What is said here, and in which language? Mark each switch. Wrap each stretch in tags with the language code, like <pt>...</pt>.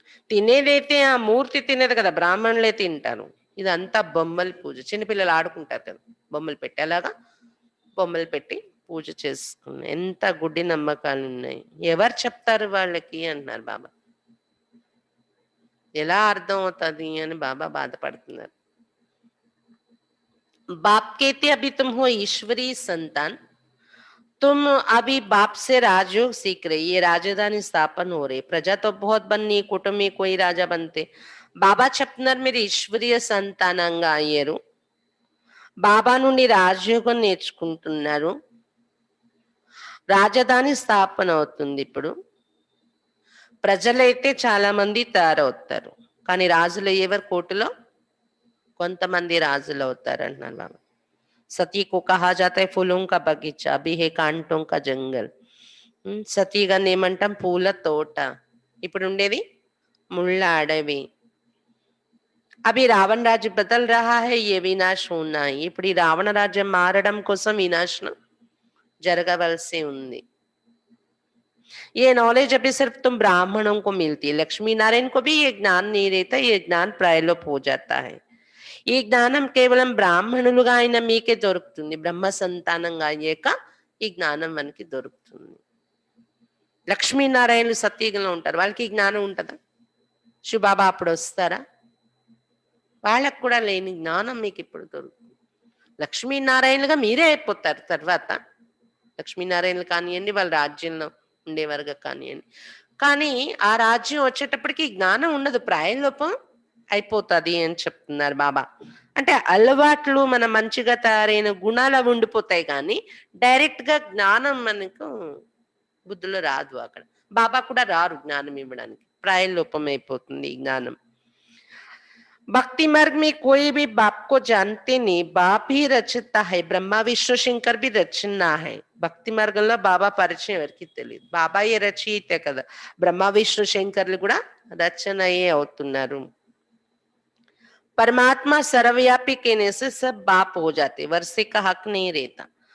<te>తినేదైతే ఆ మూర్తి తినేది కదా, బ్రాహ్మణులే తింటారు. ఇదంతా బొమ్మల పూజ. చిన్నపిల్లలు ఆడుకుంటారు కదా బొమ్మలు పెట్టి, అలాగా బొమ్మలు పెట్టి పూజ చేసుకున్నాయి. ఎంత గుడ్డి నమ్మకాలు ఉన్నాయి, ఎవరు చెప్తారు వాళ్ళకి అన్నారు బాబా. ఎలా అర్థం అవుతుంది అని బాబా బాధపడుతున్నారు.</te> <hi>बाप कहते अभी तुम हो ईश्वरीय संतान, तुम अभी बाप से राजयोग सीख रही, ये राजधानी स्थापन हो रही, प्रजा तो बहुत बननी, कुटुंब में कोई राजा बनते,</hi> <te>బాబా చెప్తున్నారు మీరు ఈశ్వరీయ సంతానంగా అయ్యారు, బాబా నుండి రాజయోగం నేర్చుకుంటున్నారు, రాజధాని స్థాపన అవుతుంది ఇప్పుడు, ప్రజలైతే చాలా మంది తయారవుతారు, కానీ రాజులు అయ్యేవారు కోటిలో కొంతమంది రాజులు అవుతారు అంటున్నారు బాబా.</te> <hi>सती को कहा जाता है फूलों का बगीचा, अभी है कांटों का जंगल.</hi> <te>సతీగా ఏమంటాం పూల తోట, ఇప్పుడు ఉండేది ముళ్ళ అడవి.</te> <hi>అవి రావణ రాజ్యం బదల్ రహా హై, ఏ వినాశ होना है.</hi> <te>ఇప్పుడు ఈ రావణ రాజ్యం మారడం కోసం వినాశనం జరగవలసి ఉంది.</te> <hi>ये नॉलेज अभी सिर्फ तुम ब्राह्मणों को मिलती है, लक्ष्मी नारायण को भी ये ज्ञान नहीं रहता, ये ज्ञान प्रायलोप हो जाता है.</hi> <te>ఈ జ్ఞానం కేవలం బ్రాహ్మణులుగా అయిన మీకే దొరుకుతుంది, బ్రహ్మ సంతానంగా అయ్యాక ఈ జ్ఞానం మనకి దొరుకుతుంది. లక్ష్మీనారాయణులు సత్యుగంలో ఉంటారు, వాళ్ళకి ఈ జ్ఞానం ఉంటుందా? శివబాబా అప్పుడు వస్తారా? వాళ్ళకు కూడా లేని జ్ఞానం మీకు ఇప్పుడు దొరుకుతుంది. లక్ష్మీనారాయణులుగా మీరే అయిపోతారు తర్వాత. లక్ష్మీనారాయణులు కానివ్వండి, వాళ్ళ రాజ్యంలో ఉండేవారుగా కానివ్వండి, కానీ ఆ రాజ్యం వచ్చేటప్పటికి జ్ఞానం ఉండదు, ప్రాయలోపం అయిపోతుంది అని చెప్తున్నారు బాబా. అంటే అలవాట్లు మన మంచిగా తయారైన గుణాలు అవి ఉండిపోతాయి, కానీ డైరెక్ట్ గా జ్ఞానం మనకు బుద్ధిలో రాదు. అక్కడ బాబా కూడా రారు జ్ఞానం ఇవ్వడానికి, ప్రాయలోపం అయిపోతుంది ఈ జ్ఞానం.</te> <hi>भक्ति मार्ग में कोई भी बाप को जानते नहीं, बाप ही रचता है, ब्रह्मा विष्णु शंकर भी रचना है.</hi> <te>భక్తి మార్గంలో బాబా పరిచయం ఎవరికి తెలియదు, బాబాయే రచయితే కదా, బ్రహ్మ విష్ణు శంకర్లు కూడా రచనయే అవుతున్నారు.</te> <hi>परमात्मा सर्वव्यापी कहने से सब बाप हो जाते, वर्षे का हक नहीं रहता.</hi>